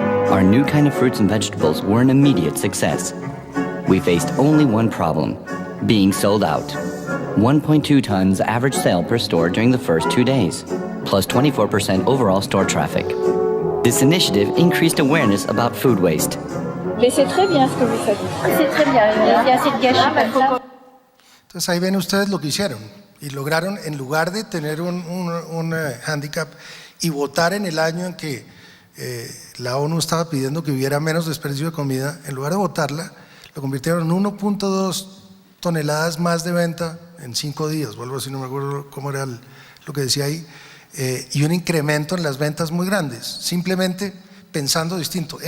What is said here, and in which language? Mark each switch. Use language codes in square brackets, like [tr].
[en] Our new kind of fruits and vegetables were an immediate success. We faced only one problem: being sold out. 1.2 tons average sale per store during the first 2 days, plus 24% overall store traffic. This initiative increased awareness about food waste. [fr] Mais c'est très bien ce que vous faites. C'est très bien. Il y a assez de gâchis comme ça. [es] Entonces ahí ven ustedes lo que hicieron y lograron, en lugar de tener un handicap y votar en el año en que la ONU estaba pidiendo que hubiera menos desperdicio de comida, en lugar de votarla, lo convirtieron en 1.2 toneladas más de venta en 5 días, o algo así, no me acuerdo cómo era lo que decía ahí, y un incremento en las ventas muy grandes, simplemente pensando distinto.